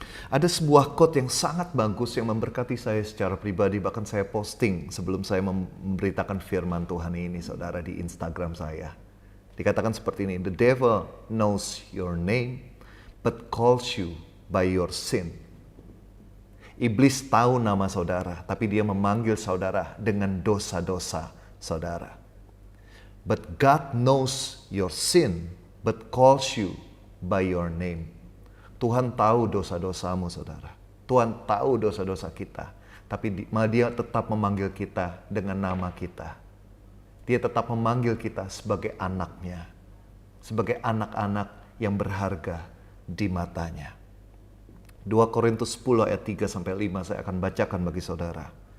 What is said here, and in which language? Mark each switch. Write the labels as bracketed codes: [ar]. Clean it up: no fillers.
[id] Ada sebuah quote yang sangat bagus yang memberkati saya secara pribadi, bahkan saya posting sebelum saya memberitakan firman Tuhan ini saudara di Instagram saya. Dikatakan seperti ini, [en] "The devil knows your name but calls you by your sin." [id] Iblis tahu nama saudara, tapi dia memanggil saudara dengan dosa-dosa saudara. [en] But God knows your sin but calls you by your name. [id] Tuhan tahu dosa-dosamu saudara. Tuhan tahu dosa-dosa kita. Tapi dia tetap memanggil kita dengan nama kita. Dia tetap memanggil kita sebagai anaknya. Sebagai anak-anak yang berharga di matanya. 2 Korintus 10 ayat 3-5 saya akan bacakan bagi saudara.